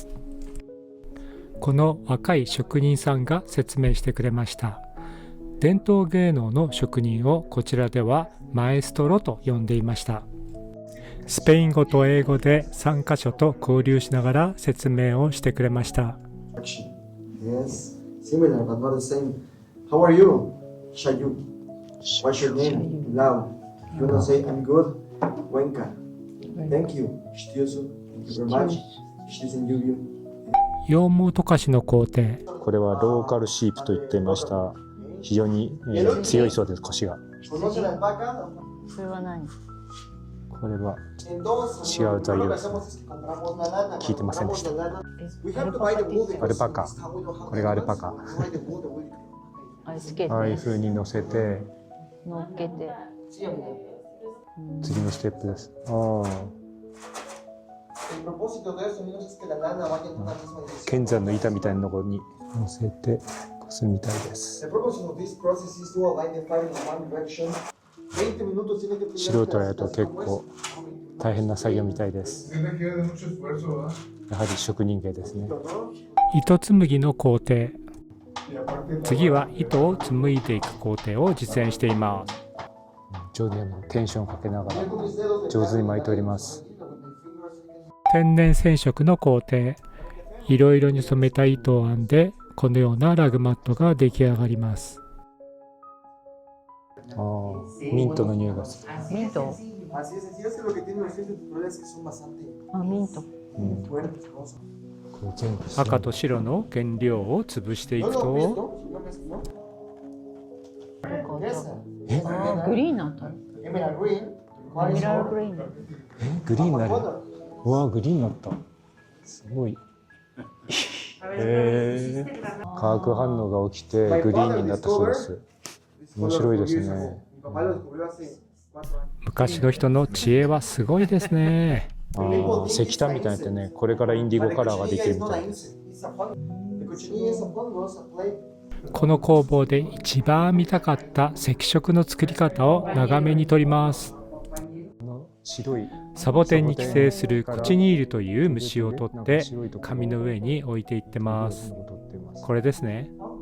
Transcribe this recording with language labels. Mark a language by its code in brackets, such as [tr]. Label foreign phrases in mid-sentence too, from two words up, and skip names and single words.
[ja] この若い職人さんが説明してくれました。伝統芸能の職人をこちらではマエストロと呼んでいました。スペイン語と英語で3カ所と交流しながら説明をしてくれました。 [en] Yes, similar but not the same. How are you? Shayu. What's your name? Lau. You wanna say I'm good? Wenka. Thank you. Shitiosu. Thank you very much. Shitisen Yuyu. [ja] 羊毛溶かしの工程。これは [en] local sheep [ja] と言っていました。非常に、強いそうです、腰が。 [es] ¿Conoce la alpaca? [ja] それは何？これは [es] Entonces, [ja] 違う材料 [es] lo que hacemos es que compramos la lana. [ja] 聞いてませんでした。 [en] We have to buy the wool because [ja] アルパカ。 [en] it's how we don't have [ja] これがアルパカ。 [en] to buy the wool that we- [ja] あれつけてああいう風に乗せて乗っけて。 [es] Sí, amigo. [ja] 次のステップです。ああ、 [es] El propósito de eso, amigos, es que la lana vaya en una misma dirección. [ja] 剣山の板みたいなところに乗せてこすみたいです。 [es] El propósito [en] of this process is to align the fire in one direction. [es] 20 minutos tiene que [ja] 素人がやると結構大変な作業みたいです。やはり職人芸ですね。糸紡ぎの工程。次は糸を紡いでいく工程を実演しています。上手にテンションをかけながら上手に巻いております。天然染色の工程。いろいろに染めた糸を編んでこのようなラグマットが出来上がります。ああ、ミントの匂いがする。ミント？ [es] Así es, así es que lo que tienen los filtros naturales es que son bastante [ja] あ、ミント。 [es] fuertes, rosa. [ja] これ全部赤と白の原料を潰していく [es] ¿No lo has [ja] と、 [es] visto? ¿No ves, no? Esa. [ja] あ、グリーンになった。 [en] Emerald green. [ja] ミラーグリーン。グリーンになる。 Color. うわ、グリーンになった。すごい。化学反応が起きてグリーンになったそうです。面白いですね。 [es] Mi papá lo descubrió hace 4 años. [ja] 昔の人の知恵はすごいですね。ああ、石炭みたいになってね、これからインディゴカラーができるみ [en] Cochinilla [ja] た [en] is [ja] い [en] not [ja] で [en] a [ja] す。 [en] insect, it's a fungus. The cochinilla is a fungus, a plague. [ja] この工房で一番見たかった赤色の作り方を長めに撮ります。この白いサボテンに寄生するコチニールという虫を取って紙の上に置いていってます。これですね。